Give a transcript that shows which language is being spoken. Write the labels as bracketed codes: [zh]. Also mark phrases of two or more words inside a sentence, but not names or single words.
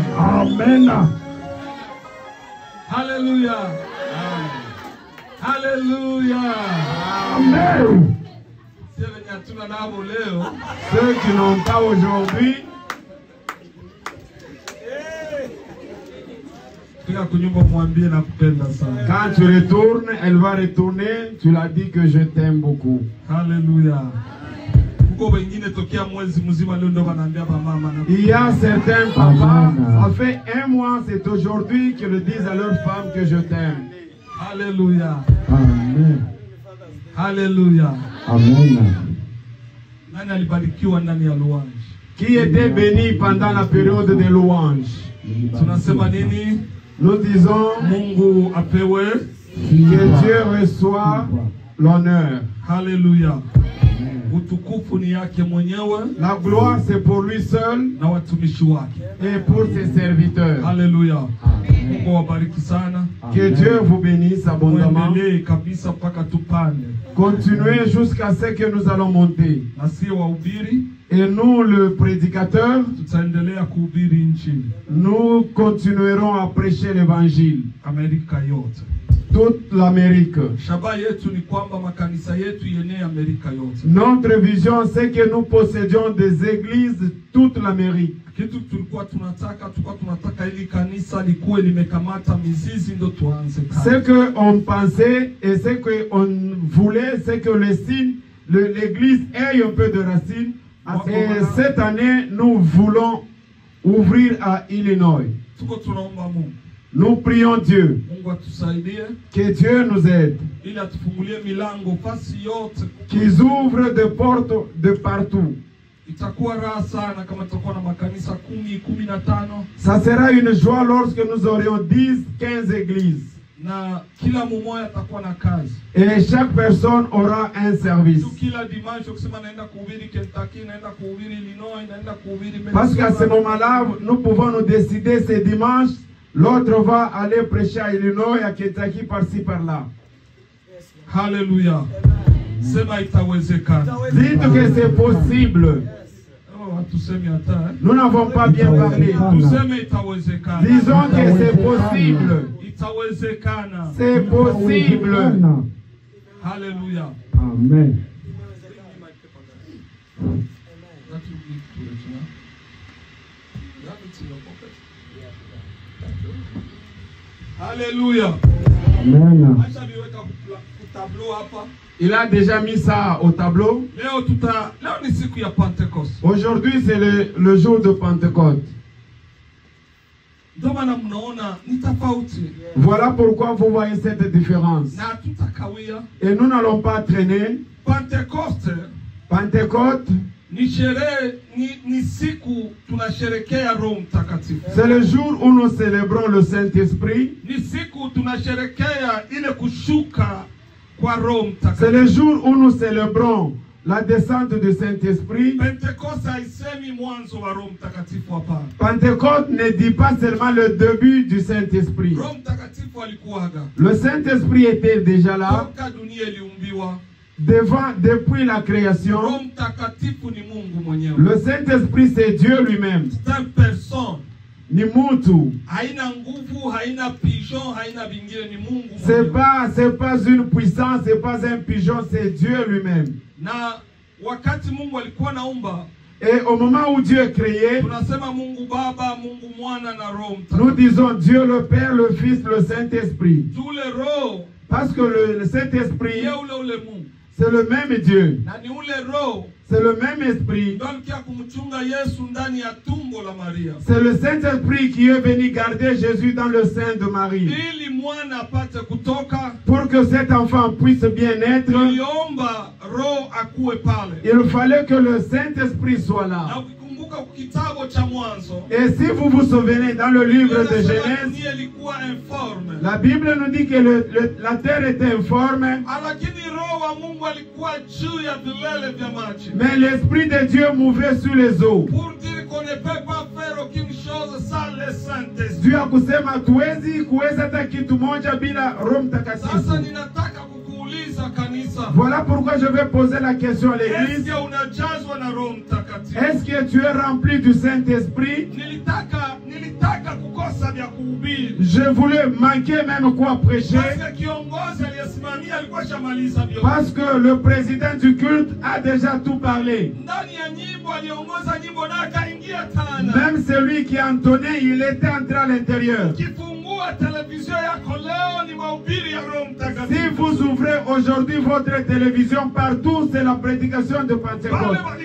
[sw] Amen. Hallelujah. Hallelujah. Amen. Sasa wenye hatuna nao leo, [fr] Ceux qui n'ont pas aujourd'hui, [sw] fika kunyumba mwambie nakupenda sana. [fr] quand tu retournes, elle va retourner, tu l'as dit que je t'aime beaucoup. [sw] Hallelujah. Kuko wengine tokea mwezi mzima leo ndo wanaambia mama na [fr] Il y a certains papas, Amen. ça fait 1 mois, c'est aujourd'hui qu'ils le disent à leur femme que je t'aime. Hallelujah. Amen. Hallelujah. Amen. [sw] Nani alibarikiwa ndani ya Louange? [fr] Qui était béni pendant la période de louange? [sw] Tunasema nini? [fr] Nous disons [sw] Mungu apewe. [fr] que Dieu reçoit l'honneur. [sw] Hallelujah. Utukufu ni yake mwenyewe [fr] La gloire, c'est pour lui seul [sw] na watumishi wake. [fr] et pour ses serviteurs. [sw] Hallelujah. Mungu wabariki sana. [fr] Que Dieu vous bénisse abondamment. [sw] Muendelee kabisa mpaka tupande. [fr] Continuez jusqu'à ce que nous allons monter. [sw] Na sio wahubiri, [fr] Et nous, le prédicateur, [sw] tutaendelea kuhubiri nchini [fr] nous continuerons à prêcher l'évangile. [sw] Amerika yote. [fr] Toute l'Amérique. [sw] Shabaha yetu ni kwamba makanisa yetu yenee Amerika yote. [fr] Notre vision, c'est que nous possédions des églises toute l'Amérique. [sw] Kitu tulikuwa tunataka ili kanisa likuwe limekamata mizizi ndo tuanze kazi. [fr] Ce qu'on pensait et ce qu'on voulait, c'est que les signes, l'église ait un peu de racines. Et cette année, nous voulons ouvrir à Illinois. [sw] Tuko tunaomba Mungu. [fr] Nous prions Dieu. [sw] Mungu atusaidie [fr] Que Dieu nous aide. [sw] ili atufungulie milango fasi yote. [fr] Qu'ils ouvrent des portes de partout. [sw] Itakuwa raha sana kama tutakuwa na makanisa 10, 15 [fr] Ça sera une joie lorsque nous aurions 10, 15 églises. [sw] na kila mmoja atakuwa na kazi. [fr] Et chaque personne aura un service. [sw] Tu kila dimanche ukisema naenda kuhubiri Kentucky, naenda kuhubiri Illinois, naenda kuhubiri [fr] Parce qu'à ce [sw] Minnesota. [fr] moment-là, nous pouvons nous décider ce dimanche, l'autre va aller prêcher à Illinois, à Kentucky, par-ci, par-là. [sw] Hallelujah. Sema itawezekana. [fr] Dites que c'est possible. [sw] Oh, tuseme hata. [fr] Nous n'avons pas bien parlé. [sw] Tuseme itawezekana. [fr] Disons que c'est possible. [sw] Itawezekana. [fr] C'est possible. Hallelujah. Amen. Hallelujah. Amen. [sw] Acha niweka kutablo hapa. [fr] Il a déjà mis ça au tableau. [sw] Leo ni siku ya Pentecost. [fr] Aujourd'hui, c'est le jour de Pentecôte. [sw] Ndio maana mnaona ni tofauti. [fr] Voilà pourquoi vous voyez cette différence. [sw] Na tutakawia. [fr] Et nous n'allons pas traîner. [sw] Pentecost [fr] Pentecôte, [sw] ni sherehe ni siku tunasherekea Roho Mtakatifu. [fr] c'est le jour où nous célébrons le Saint-Esprit. [sw] Ni siku tunasherekea ile kushuka kwa Roho [fr] C'est [sw] Mtakatifu. [fr] le jour où nous célébrons la descente du Saint-Esprit. [sw] Pentekoste haisemi mwanzo wa Roho Mtakatifu hapana. [fr] Pentecôte ne dit pas seulement le début du Saint-Esprit. [sw] Roho Mtakatifu alikuwaga. [fr] Le Saint-Esprit était déjà là. [sw] Toka dunia iliumbiwa. [fr] Depuis la création. [sw] Roho Mtakatifu ni Mungu mwenyewe. [fr] Le Saint-Esprit c'est Dieu lui-même. C'est une personne. [sw] Ni mutu. Haina nguvu, haina pigeon, haina bingine, ni Mungu mwenyewe. [fr] C'est pas une puissance, c'est pas un pigeon, c'est Dieu lui-même. [sw] Na wakati Mungu alikuwa naumba, [fr] et au moment où Dieu est créé, [sw] tunasema Mungu Baba, Mungu Mwana na Roho Mtakatifu. [fr] Nous disons Dieu le Père, le Fils, le Saint-Esprit. Tous les roho, parce que le Saint-Esprit, c'est le même Dieu. [sw] Na ni ule roho, [fr] c'est le même esprit. C'est le Saint-Esprit qui est venu garder Jésus dans le sein de Marie. Pour que cet enfant puisse bien être, il fallait que le Saint-Esprit soit là. Et si vous vous souvenez dans le livre de Genèse, la Bible nous dit que la terre était informe, mais l'Esprit de Dieu mouvait sur les eaux. Pour dire qu'on ne peut pas faire aucune chose sans le Saint-Esprit. [sw] Dieu akusema tuwezi kuweza hata kitu moja bila Roho Mtakatifu. Sasa ninataka kukuuliza kanisa. [fr] Voilà pourquoi je vais poser la question à l'église. Est-ce que [sw] unajazwa na Roho Mtakatifu? [fr] Est-ce que tu es rempli du Saint-Esprit? [sw] Nilitaka kukosa vya kuhubiri. [fr] Je voulais manquer même quoi prêcher. Parce que le président du culte a déjà tout parlé. Même celui qui a entonné, il était entré à l'intérieur. Si vous ouvrez aujourd'hui votre télévision partout, c'est la prédication de Pentecôte.